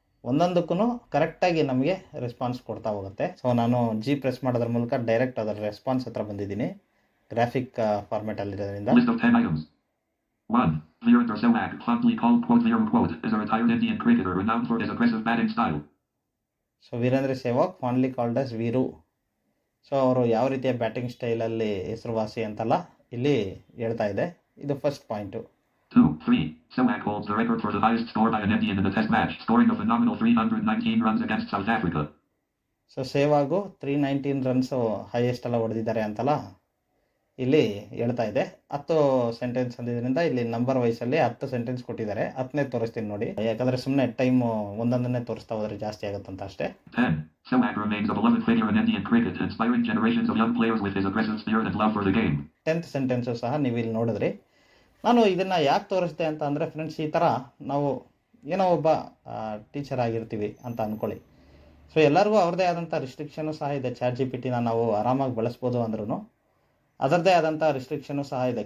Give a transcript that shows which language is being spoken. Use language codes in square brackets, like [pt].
[kn] ಒಂದೊಂದಕ್ಕೂ ಕರೆಕ್ಟಾಗಿ ನಮಗೆ ರೆಸ್ಪಾನ್ಸ್ ಕೊಡ್ತಾ ಹೋಗುತ್ತೆ. ಸೊ ನಾನು ಜಿ ಪ್ರೆಸ್ ಮಾಡೋದ್ರ ಮೂಲಕ ಡೈರೆಕ್ಟ್ ಅದರ ರೆಸ್ಪಾನ್ಸ್ ಹತ್ರ ಬಂದಿದ್ದೀನಿ, graphic ಫಾರ್ಮೆಟಲ್ಲಿರೋದ್ರಿಂದ. [en] List of 10 items. 1. Virendra Sehwag, fondly called quote Viram quote, is a retired Indian cricketer renowned for his aggressive batting style. So Virendra Sehwag fondly called as Veeru. [kn] So ಅವರು ಯಾವ ರೀತಿಯ batting ಸ್ಟೈಲಲ್ಲಿ ಹೆಸರುವಾಸಿ ಅಂತೆಲ್ಲ ಇಲ್ಲಿ ಹೇಳ್ತಾ ಇದೆ. ಇದು first point. [en] 2. 3. Sehwag holds the record for the highest score by an Indian in the test match, scoring a phenomenal 319 runs against South Africa. [kn] So Sehwag 319 runs highest ಎಲ್ಲ ಹೊಡೆದಿದ್ದಾರೆ ಅಂತಲ್ಲ ಇಲ್ಲಿ ಹೇಳ್ತಾ ಇದೆ. 10 ಸೆಂಟೆನ್ಸ್ ಅಂದಿದ್ದರಿಂದ ಇಲ್ಲಿ ನಂಬರ್ ವೈಸಲ್ಲಿ 10 ಸೆಂಟೆನ್ಸ್ ಕೊಟ್ಟಿದ್ದಾರೆ. 10ನೇ ತೋರಿಸ್ತೀನಿ ನೋಡಿ, ಯಾಕಂದರೆ ಸುಮ್ಮನೆ ಟೈಮು ಒಂದೊಂದನ್ನೇ ತೋರಿಸ್ತಾ ಹೋದರೆ ಜಾಸ್ತಿ ಆಗುತ್ತಂತ ಅಷ್ಟೇ. [en] 10. Sehwag remains a beloved figure in Indian cricket, inspiring generations of young players with his aggressive spirit and love for the game. 10th [kn] sentence ಸಹ ನೀವು ಇಲ್ಲಿ ನೋಡಿದ್ರಿ. ನಾನು ಇದನ್ನು ಯಾಕೆ ತೋರಿಸ್ದೆ ಅಂತ ಅಂದರೆ ಫ್ರೆಂಡ್ಸ್, ಈ ಥರ ನಾವು ಏನೋ ಒಬ್ಬ ಟೀಚರ್ ಆಗಿರ್ತೀವಿ ಅಂತ ಅಂದ್ಕೊಳ್ಳಿ. ಸೊ ಎಲ್ಲರಿಗೂ ಅವ್ರದ್ದೇ ಆದಂಥ ರಿಸ್ಟ್ರಿಕ್ಷನು ಸಹ ಇದೆ. ChatGPTನ ನಾವು ಆರಾಮಾಗಿ ಬಳಸ್ಬೋದು ಅಂದ್ರೂ ಅದರದ್ದೇ ಆದಂಥ ರಿಸ್ಟ್ರಿಕ್ಷನು ಸಹ ಇದೆ.